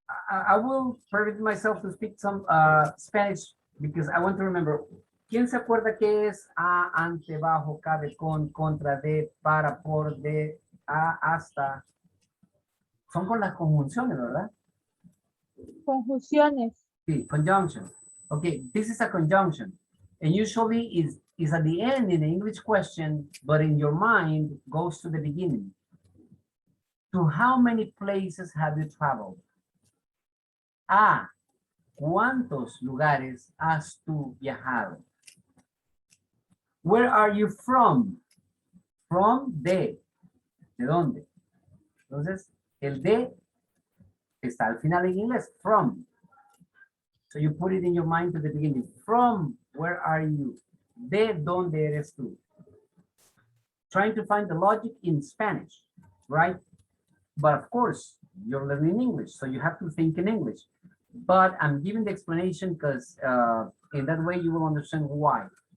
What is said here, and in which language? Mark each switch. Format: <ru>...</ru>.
<en>I will permit myself to speak some Spanish because I want to remember.</en> <es>¿Quién se acuerda que es a, ante, bajo, cabe, con, contra, de, para, por, de, a, hasta? Son con las conjunciones, ¿verdad? Conjunciones. Sí, conjunction.</es> <en>Okay, this is a conjunction. And usually is at the end in the English question, but in your mind goes to the beginning. To how many places have you traveled?</en> <es>A, ¿cuántos lugares has tú viajado?</es> <en>Where are you from? From ¿de dónde?</en> <es>Entonces, el de está al final en inglés, from.</es> <en>So you put it in your mind to the beginning. From, where are you? ¿De dónde eres tú? Trying to find the logic in Spanish, right? But of course, you're learning English, so you have to think in English. But I'm giving the explanation because in that way you will understand why.</en>